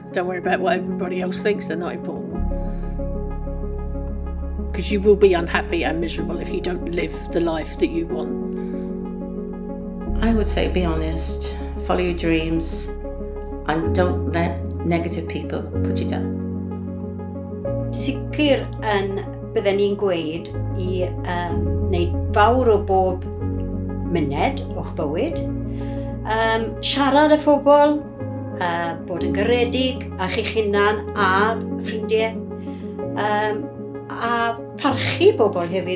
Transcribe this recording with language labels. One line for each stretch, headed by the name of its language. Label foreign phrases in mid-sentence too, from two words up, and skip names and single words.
English: Don't worry about what everybody else thinks, they're not important. Because you will be unhappy and miserable if you don't live the life that you want. I would say be honest, follow your dreams, and don't let negative people put you down.
Welsh: Sicr yn bydden ni'n gweud I wneud fawr o bob muned o'ch bywyd, siarad â phobl, bod yn garedig â chi'ch hunan a ffrindiau, a parchu bobl hefyd.